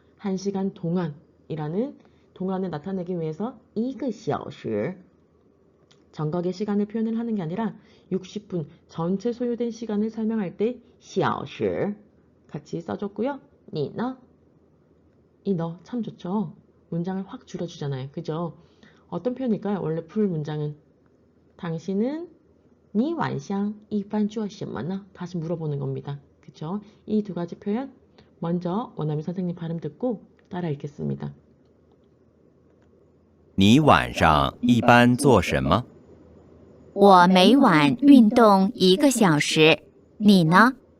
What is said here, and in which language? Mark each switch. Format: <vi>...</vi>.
<ko>1시간 동안이라는 동안을 나타내기 위해서 1个小时 정각의 시간을 표현을 하는 게 아니라 60분 전체 소요된 시간을 설명할 때 小时 같이 써줬고요.</ko> <zh>你呢?</zh> <ko>이 너 참 좋죠. 문장을 확 줄여주잖아요. 그죠? 어떤 표현일까요? 원래 풀 문장은 당신은</ko> <zh>你晚上一般做什么呢?</zh> <ko>다시 물어보는 겁니다. 그쵸? 이 두 가지 표현 먼저 원어민 선생님 발음 듣고 따라 읽겠습니다.</ko> <zh>你晚上一般做什么？我每晚运动1个小时。你呢？</zh>